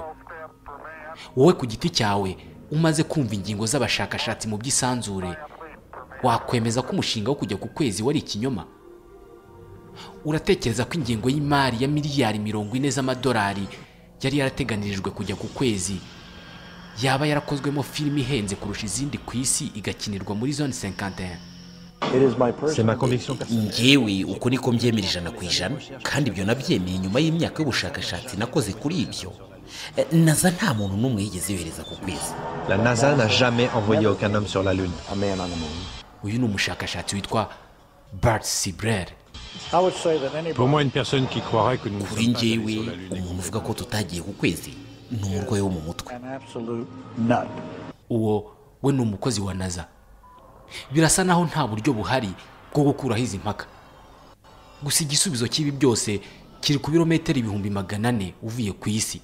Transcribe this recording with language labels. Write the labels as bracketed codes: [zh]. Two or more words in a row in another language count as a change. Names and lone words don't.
[rw] Wowe ku giti cyawe umaze kumva ingingo z'abashakashatsi mu by'isanzure, wakwemeza ko umushinga wo kujya ku kwezi wari ikinyoma? Uratekereza ko ingengo y'imari ya miliyari 40 z'amadolari yari yarateganirijwe kujya ku kwezi yaba yarakozwemo filimi ihenze kurusha izindi ku isi igakinirwa muri zone 51? [fr] C'est ma conviction personnelle. [rw] Ngewe uko niko mbyemera 100%, kandi ibyo nabyemeye nyuma y'imyaka y'ubushakashatsi nakoze kuri ibyo. NASA nta muntu n'umwe yigeze yohereza ku kwezi. [fr] La NASA n'a jamais envoyé aucun homme sur la Lune. [rw] Uyu ni umushakashatsi witwa Bart Sibrel. [fr] Pour moi, une personne qui croirait que nous ne [rw] kuri [fr] sommes pas allés [rw] njyewe [fr] sur la Lune. [rw] umuntu uvuga ko tutagiye ku kwezi ni umurwayi wo mu mutwe. uwo we ni umukozi wa naza. Birasa naho nta buryo buhari bwo gukuraho izi mpaka. Gusa igisubizo cy'ibi byose kiri ku birometero 400 uvuye ku isi.